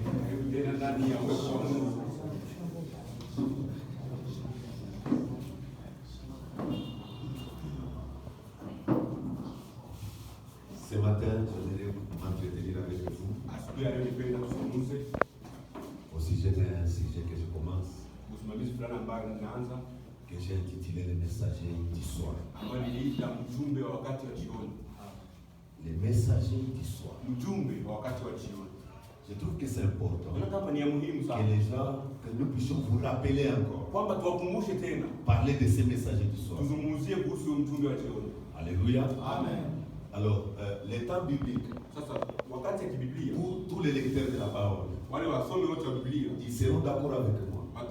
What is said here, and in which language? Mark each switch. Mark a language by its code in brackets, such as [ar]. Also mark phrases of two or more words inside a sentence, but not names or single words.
[fr] Ce matin, je voudrais m'entretenir avec vous au sujet d'un sujet que je commence. [sw] fulani ambayo ninaanza [fr] que j'ai intitulé le messager du soir. [sw] ambayo niliita mjumbe wa wakati wa jioni. [fr] Les messagers du soir. [sw] Mjumbe wa wakati wa jioni. [fr] Je trouve que c'est important que les gens, que nous puissions vous rappeler encore. Parler de ces messagers du soir. Alléluia. Amen. Alors, les temps bibliques, pour tous les lecteurs de la parole, ils seront d'accord avec moi.